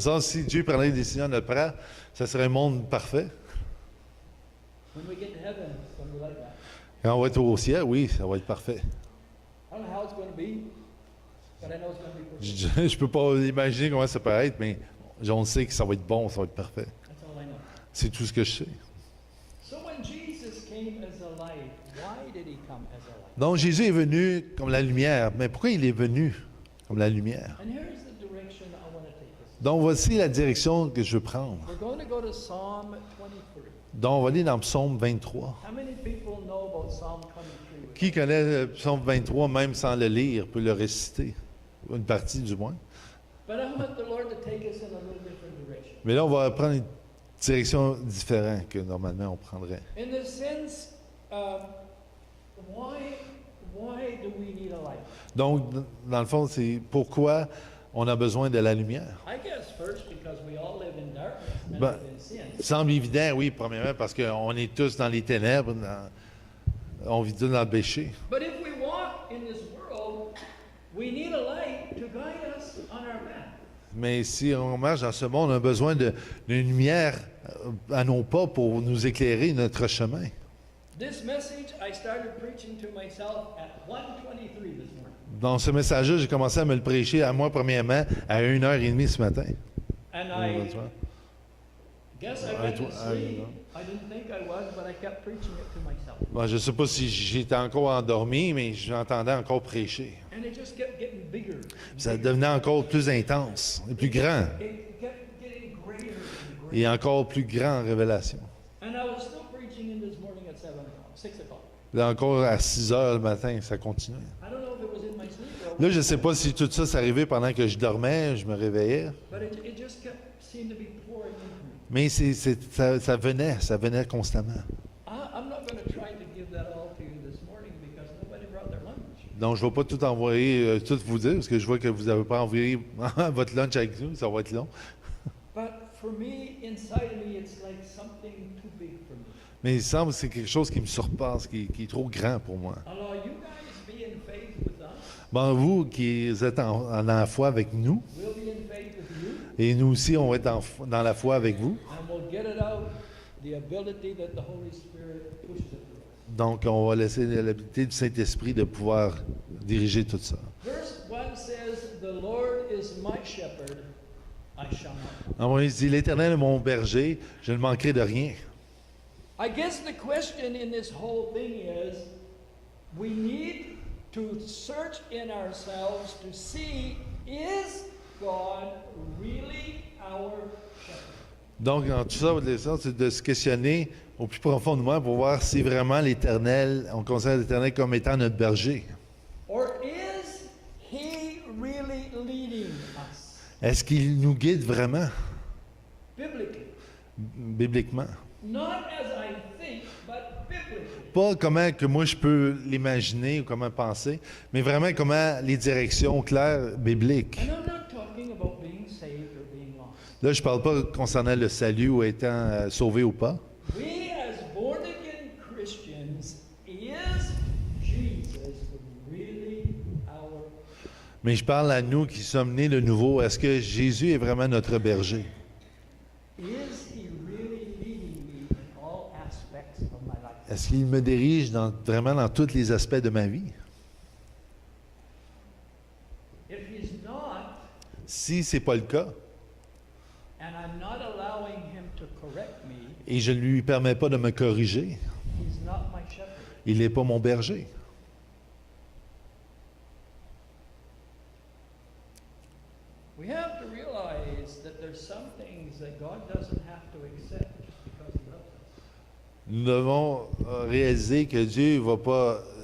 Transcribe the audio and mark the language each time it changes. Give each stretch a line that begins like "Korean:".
French: Sans si Dieu prenait les décisions à notre part, ça serait un monde parfait.
English: When we get to heaven, it's going to be like that.
French: Quand on va être au ciel, oui, ça va être parfait.
English: I don't know how it's going to be. but I know it's going to be perfect.
French: Je peux pas imaginer comment ça peut être, mais on sait que ça va être bon, ça va être parfait.
English: That's all I know.
French: C'est tout ce que je sais.
English: So when Jesus came as a light, why did he come as a light?
French: Donc Jésus est venu comme la lumière. Mais pourquoi il est venu comme la lumière?
English: And here's the direction I want to take us.
French: Donc voici la direction que je veux prendre.
English: We're going to go to Psalm 23.
French: Donc on va aller dans le psaume 23.
English: How many people know about Psalm 23?
French: Qui connaît le psaume 23 même sans le lire peut le réciter? Une partie du moins.
English: But I want the Lord to take us in a little different direction.
French: Mais là on va prendre une direction différente que normalement on prendrait.
English: In the sense, why do we need a light?
French: Donc dans le fond c'est pourquoi on a besoin de la lumière.
English: I guess first because we all live in darkness and Ben, live in sin.
French: Ça semble évident, oui, premièrement, parce qu'on est tous dans les ténèbres, on vit tous dans le péché.
English: But if we walk in this world, we need a light to guide us on our path.
French: Mais si on marche dans ce monde, on a besoin d'une lumière à nos pas pour nous éclairer notre chemin.
English: This message I started preaching to myself at 1:23 this morning.
French: Dans ce message-là, j'ai commencé à me le prêcher à moi premièrement à 1h30 ce matin.
English: And I guess I went to sleep. I didn't think I was, but I kept preaching it to myself.
French: Bon, je ne sais pas si j'étais encore endormi, mais j'entendais encore prêcher.
English: And it just kept getting bigger.
French: Ça devenait encore plus intense et plus grand,
English: It kept getting greater and greater.
French: et encore plus grand en révélation.
English: And I was still preaching in this morning at 6 o'clock.
French: Là encore à 6h le matin, ça continuait.
English: I don't know if it was in my sleep or
French: Là, je ne sais pas si tout ça s'est arrivé pendant que je dormais, je me réveillais,
English: but it just kept seemed to be pouring into me.
French: mais ça venait constamment.
English: I'm not going to try to give that all to you this morning because nobody brought their lunch.
French: Donc, je ne vais pas tout envoyer, tout vous dire, parce que je vois que vous n'avez pas envoyé votre lunch avec nous, ça va être long.
English: But for me, inside of me, it's like something too big for me.
French: Mais il semble que c'est quelque chose qui me surpasse, qui est trop grand pour moi.
English: Alors, you guys be in faith with us.
French: Bon, vous qui êtes en la foi avec nous,
English: We'll be in faith with you.
French: et nous aussi, on va être dans la foi avec vous.
English: And we'll get it out, the ability that the Holy Spirit pushes it through us.
French: Donc, on va laisser l'habilité du Saint-Esprit de pouvoir diriger tout ça.
English: Verse 1 says, The Lord is my shepherd, I shall not.
French: Alors, il dit, l'Éternel est mon berger, je ne manquerai de rien.
English: I guess the question in this whole thing is, we need to search in ourselves to see, is God really our shepherd?
French: Donc, dans tout ça, l'essence, c'est de se questionner au plus profondément pour voir si vraiment l'Éternel, on considère l'Éternel comme étant notre berger.
English: Or is He really leading us
French: Est-ce qu'il nous guide vraiment,
English: biblically?
French: bibliquement?
English: Not as I think, but biblically.
French: Pas comment que moi je peux l'imaginer ou comment penser, mais vraiment comment les directions claires bibliques.
English: And I'm not talking about being saved or being lost.
French: Là, je ne parle pas concernant le salut ou étant sauvé ou pas.
English: We as born again Christians, is Jesus really our?
French: Mais je parle à nous qui sommes nés de nouveau. Est-ce que Jésus est vraiment notre berger?
English: Is He really leading me in all aspects of my life?
French: Est-ce qu'il me dirige vraiment dans tous les aspects de ma vie?
English: If He's not,
French: Si ce n'est pas le cas,
English: and I'm not allowing Him to correct me,
French: et je ne lui permets pas de me corriger,
English: He's not my shepherd.
French: il n'est pas mon berger.
English: We have to realize that there's some things that God doesn't have to accept just because He loves us.
French: Nous devons réaliser que Dieu ne va pas...